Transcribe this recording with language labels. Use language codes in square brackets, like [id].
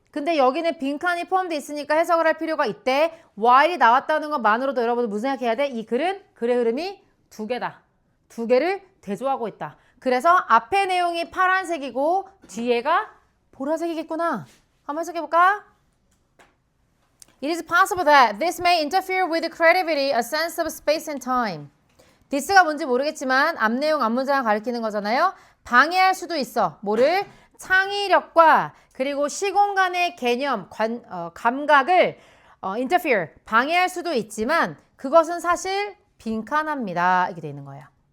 [ko] 근데 여기는 빈칸이 포함되어 있으니까 해석을 할 필요가 있대. while이 나왔다는 것만으로도 여러분들 무슨 생각해야 돼? 이 글은 글의 흐름이 두 개다. 두 개를 대조하고 있다. 그래서 앞에 내용이 파란색이고 뒤에가 보라색이겠구나. 한번 해석해볼까? [en] It is possible that this may interfere with the creativity, a sense of space and time. [ko] this가 뭔지 모르겠지만 앞 내용, 앞 문장을 가리키는 거잖아요. 방해할 수도 있어. 뭐를? 창의력과 그리고 시공간의 개념, 감각을 interfere, 방해할 수도 있지만 그것은 사실 빈칸합니다. 이렇게 돼 있는 거예요.